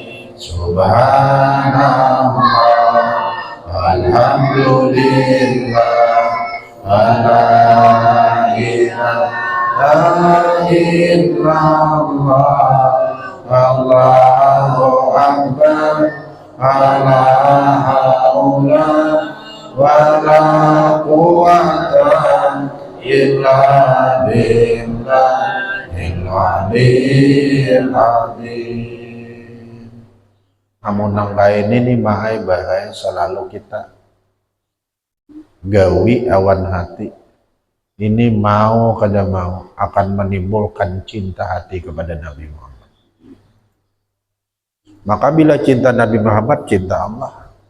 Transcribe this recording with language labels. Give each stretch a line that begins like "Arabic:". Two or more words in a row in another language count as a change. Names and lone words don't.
Arabic: سبحان الله الحمد لله لا إله إلا الله الله أكبر لا حول ولا قوة إلا بالله العلي العظيم.
Banjar: Amun nang lain ini bahaya selalu kita gawi awan hati ini mau kada mau akan menimbulkan cinta hati kepada Nabi Muhammad. Maka bila cinta Nabi Muhammad, cinta Allah.